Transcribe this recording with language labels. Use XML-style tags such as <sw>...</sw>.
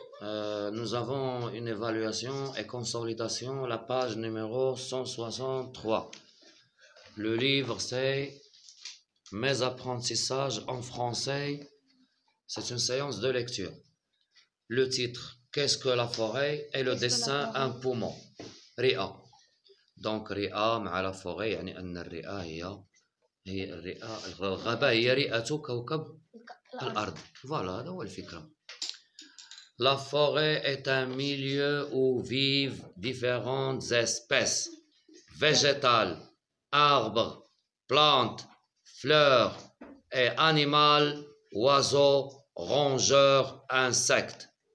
<fr>Nous avons une évaluation et consolidation, la page numéro 163. Le livre c'est Mes apprentissages en français. C'est une séance de lecture. Le titre, Qu'est-ce que la forêt? Et le dessin, un poumon. رئة.</fr> <ar>Donc رئة مع la forêt يعني أن الرئة هي الرئة الغابة هي رئة كوكب الأرض. Voilà, هذا هو الفكرة.</ar> <fr>La forêt est un milieu où vivent différentes espèces végétales, arbres, plantes, fleurs et animaux, oiseaux, rongeurs, insectes.</fr>